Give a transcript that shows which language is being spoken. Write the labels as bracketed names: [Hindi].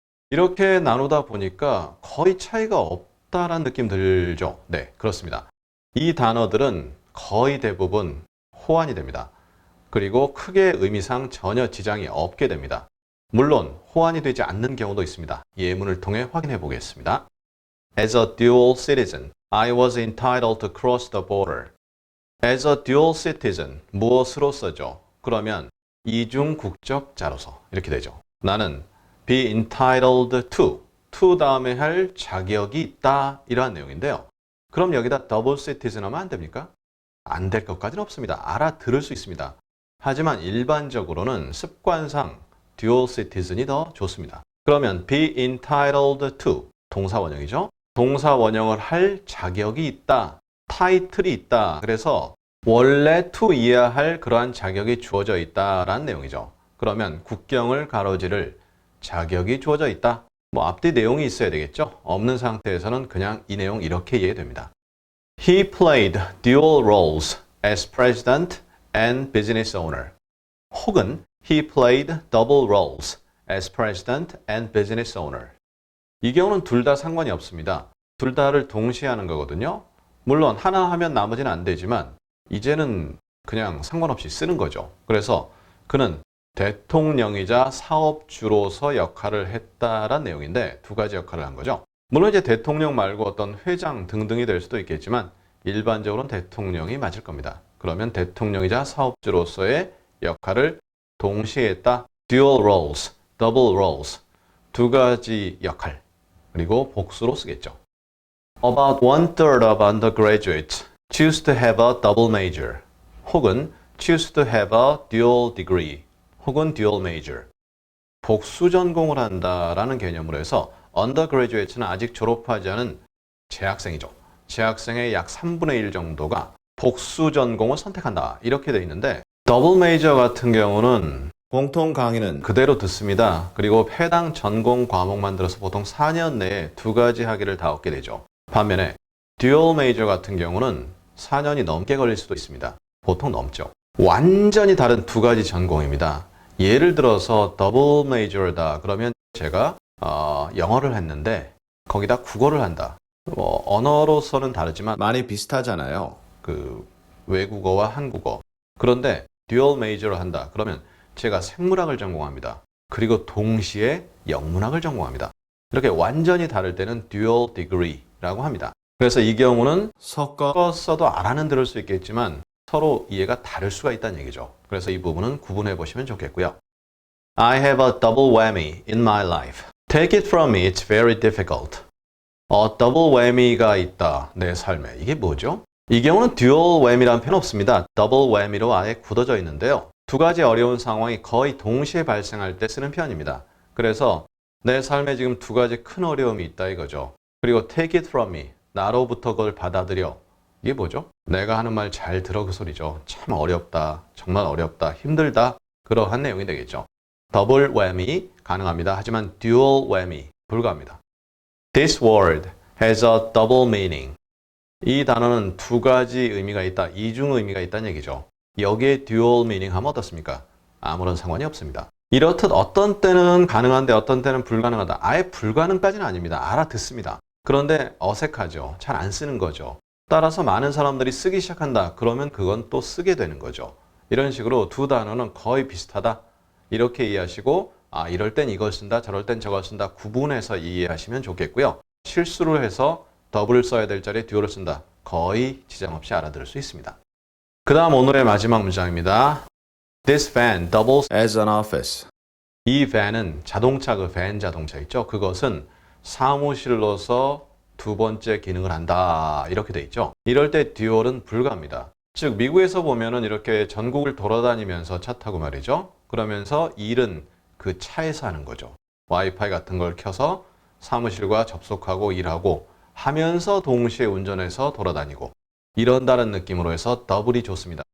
[Korean] 이렇게 나누다 보니까 거의 차이가 없다라는 느낌 들죠? 네, 그렇습니다. 이 단어들은 거의 대부분 호환이 됩니다. 그리고 크게 의미상 전혀 지장이 없게 됩니다. 물론 호환이 되지 않는 경우도 있습니다. 예문을 통해 확인해 보겠습니다. [English] As a dual citizen, I was entitled to cross the border. As a dual citizen, [Korean] 무엇으로서죠? 그러면 이중 국적자로서 이렇게 되죠. 나는 be entitled to 다음에 할 자격이 있다 이러한 내용인데요. 그럼 여기다 double citizen 하면 안 됩니까? 안 될 것까지는 없습니다. 알아들을 수 있습니다. 하지만 일반적으로는 습관상 dual citizen이 더 좋습니다. 그러면 be entitled to 동사 원형이죠. 동사 원형을 할 자격이 있다. 타이틀이 있다. 그래서 원래 to이어야 할 그러한 자격이 주어져 있다라는 내용이죠. 그러면 국경을 가로지를 자격이 주어져 있다. 뭐 앞뒤 내용이 있어야 되겠죠. 없는 상태에서는 그냥 이 내용 이렇게 이해됩니다. [English] He played dual roles as president and business owner. [Korean] 혹은 [English] he played double roles as president and business owner. [Korean] 이 경우는 둘 다 상관이 없습니다. 둘 다를 동시에 하는 거거든요. 물론 하나 하면 나머지는 안 되지만 이제는 그냥 상관없이 쓰는 거죠. 그래서 그는 대통령이자 사업주로서 역할을 했다라는 내용인데 두 가지 역할을 한 거죠. 물론 이제 대통령 말고 어떤 회장 등등이 될 수도 있겠지만 일반적으로는 대통령이 맞을 겁니다. 그러면 대통령이자 사업주로서의 역할을 동시에 했다. [English] dual roles, double roles. [Korean] 두 가지 역할. 그리고 복수로 쓰겠죠. [English] About 1/3 of undergraduates choose to have a double major. [Korean] 혹은 [English] choose to have a dual degree. 혹은 dual major. [Korean] 복수 전공을 한다라는 개념으로 해서 undergraduate는 아직 졸업하지 않은 재학생이죠. 재학생의 약 3분의 1 정도가 복수 전공을 선택한다. 이렇게 돼 있는데 더블 메이저 같은 경우는 공통 강의는 그대로 듣습니다. 그리고 해당 전공 과목만 들어서 보통 4년 내에 두 가지 학위를 다 얻게 되죠. 반면에 듀얼 메이저 같은 경우는 4년이 넘게 걸릴 수도 있습니다. 보통 넘죠. 완전히 다른 두 가지 전공입니다. 예를 들어서 더블 메이저다 그러면 제가 영어를 했는데 거기다 국어를 한다. 언어로서는 다르지만 많이 비슷하잖아요. 그 외국어와 한국어. 그런데 듀얼 메이저를 한다. 그러면 제가 생물학을 전공합니다. 그리고 동시에 영문학을 전공합니다. 이렇게 완전히 다를 때는 듀얼 디그리라고 합니다. 그래서 이 경우는 섞어서도 알아는 들을 수 있겠지만 서로 이해가 다를 수가 있다는 얘기죠. 그래서 이 부분은 구분해 보시면 좋겠고요. [English] I have a double whammy in my life. Take it from me, it's very difficult. [Korean] 더블 whammy가 있다, 내 삶에. 이게 뭐죠? 이 경우는 듀얼 whammy라는 표현 없습니다. 더블 whammy로 아예 굳어져 있는데요. 두 가지 어려운 상황이 거의 동시에 발생할 때 쓰는 표현입니다. 그래서 내 삶에 지금 두 가지 큰 어려움이 있다 이거죠. 그리고 [English] take it from me, [Korean] 나로부터 그걸 받아들여. 이게 뭐죠? 내가 하는 말 잘 들어 그 소리죠. 참 어렵다, 정말 어렵다, 힘들다 그러한 내용이 되겠죠. 더블 whammy 가능합니다. 하지만 dual whammy 불가합니다. [English] This word has a double meaning. [Korean] 이 단어는 두 가지 의미가 있다, 이중 의미가 있다는 얘기죠. 여기에 dual meaning 하면 어떻습니까? 아무런 상관이 없습니다. 이렇듯 어떤 때는 가능한데 어떤 때는 불가능하다. 아예 불가능까지는 아닙니다. 알아듣습니다. 그런데 어색하죠. 잘 안 쓰는 거죠. 따라서 많은 사람들이 쓰기 시작한다. 그러면 그건 또 쓰게 되는 거죠. 이런 식으로 두 단어는 거의 비슷하다. 이렇게 이해하시고 이럴 땐 이걸 쓴다, 저럴 땐 저걸 쓴다. 구분해서 이해하시면 좋겠고요. 실수를 해서 더블을 써야 될 자리에 듀얼을 쓴다. 거의 지장 없이 알아들을 수 있습니다. 그 다음 오늘의 마지막 문장입니다. [English] This van doubles as an office. [Korean] 이 van은 자동차, 그 van 자동차 있죠? 그것은 사무실로서 두 번째 기능을 한다. 이렇게 돼 있죠. 이럴 때 듀얼은 불가합니다. 즉 미국에서 보면은 이렇게 전국을 돌아다니면서 차 타고 말이죠. 그러면서 일은 그 차에서 하는 거죠. 와이파이 같은 걸 켜서 사무실과 접속하고 일하고 하면서 동시에 운전해서 돌아다니고 이런다는 느낌으로 해서 더블이 좋습니다.